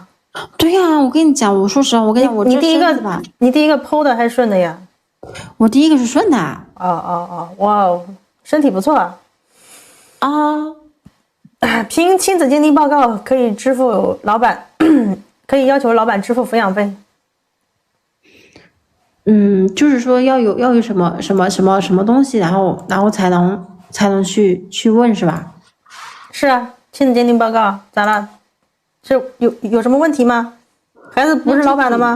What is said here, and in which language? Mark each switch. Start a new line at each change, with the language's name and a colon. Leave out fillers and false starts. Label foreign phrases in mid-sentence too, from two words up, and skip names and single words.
Chinese: 對呀，我跟你講，我說實話，我跟你講，你第一個剖的還順的呀？我第1個是順的。哇，身體不錯啊。憑親子鑑定報告可以支付老闆，可以要求老闆支付撫養費。就是說要有什麼東西，然後才能去問是吧？是啊，親子鑑定報告咋了？是有什麼問題嗎？孩子不是老闆的嗎？